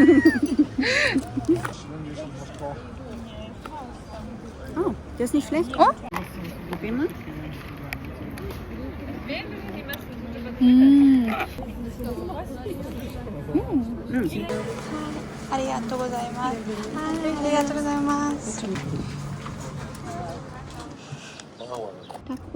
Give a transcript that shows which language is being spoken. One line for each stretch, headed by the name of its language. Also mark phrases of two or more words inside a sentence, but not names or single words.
German: Oh, der ist nicht schlecht. Oh. Probier mal.
Japanese: ありがとうございます. ありがとうございます. Tak,